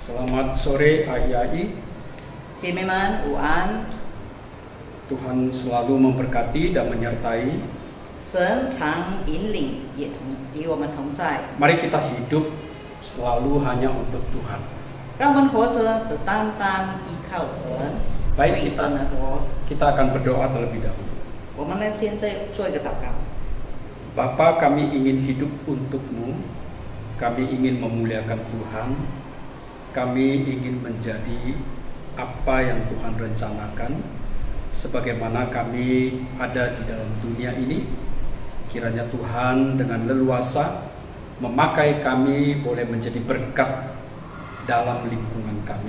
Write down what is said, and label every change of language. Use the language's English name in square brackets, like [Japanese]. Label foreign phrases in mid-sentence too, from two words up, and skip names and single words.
[Indonesian] Selamat sore Ai-Ai. [Chinese] 姐妹们午安， [Indonesian] Tuhan selalu memberkati dan menyertai. [Chinese] 神常引领，也与我们同在。 [Indonesian] Mari kita hidup selalu hanya untuk Tuhan. [Chinese] 让我们活着只单单依靠神， [Indonesian] Baik [Chinese] 为 [Indonesian] kita [Chinese] 神而活。 [Indonesian] kita akan berdoa terlebih dahulu. [Chinese] 我们呢，现在做一个祷告。 [Indonesian] Bapa, kami ingin hidup untuk-Mu. Kami ingin memuliakan Tuhan. Kami ingin menjadi apa yang Tuhan rencanakan. Sebagaimana kami ada di dalam dunia ini, kiranya Tuhan dengan leluasa memakai kami boleh menjadi berkat dalam lingkungan kami.